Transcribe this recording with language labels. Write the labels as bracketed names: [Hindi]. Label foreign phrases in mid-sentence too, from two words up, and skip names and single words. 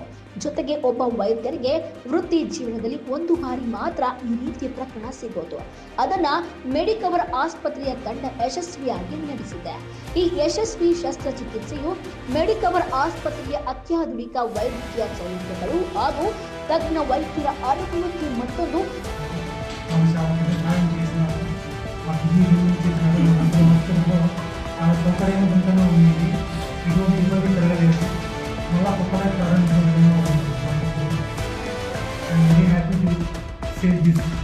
[Kannada] ಜೊತೆಗೆ ಒಬ್ಬ ವೈದ್ಯರಿಗೆ ವೃತ್ತಿ ಜೀವನದಲ್ಲಿ ಒಂದು ಬಾರಿ ಮಾತ್ರ ಈ ರೀತಿಯ ಪ್ರಕರಣ ಸಿಗೋದು. ಅದನ್ನ ಮೆಡಿಕವರ್ ಆಸ್ಪತ್ರೆಯ ತಂಡ ಯಶಸ್ವಿಯಾಗಿ ನಡೆಸಿದೆ. ಈ ಯಶಸ್ವಿ ಶಸ್ತ್ರಚಿಕಿತ್ಸೆಯು ಮೆಡಿಕವರ್ ಆಸ್ಪತ್ರೆಯ ಅತ್ಯಾಧುನಿಕ ವೈದ್ಯಕೀಯ ಸೌಲಭ್ಯಗಳು ಹಾಗೂ ತಜ್ಞ ವೈದ್ಯರ ಅನುಭವಕ್ಕೆ ಮತ್ತೊಂದು [Telugu] సౌకర్యం ఉంటూనే ఉంది. ఇటువంటి ఇబ్బంది కలగలేదు. మళ్ళీ కొత్తగా ప్రారంభించడం [English] very happy to say this.